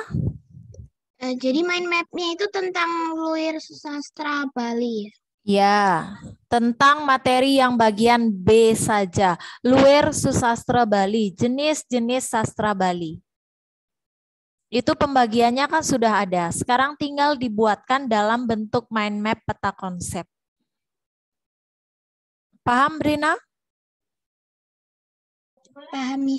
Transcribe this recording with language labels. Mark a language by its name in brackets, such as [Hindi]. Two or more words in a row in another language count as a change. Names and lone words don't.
[Indonesian] jadi [English] mind map- [Indonesian] nya itu tentang [Balinese] Luir Sastra Bali [Indonesian] ya? Ya, tentang materi yang bagian B saja. [Balinese] Luir Susastra Bali, [Indonesian] jenis-jenis sastra Bali. Itu pembagiannya kan sudah ada. Sekarang tinggal dibuatkan dalam bentuk [English] mind map [Indonesian] peta konsep. Paham, Brina? Paham, Miss.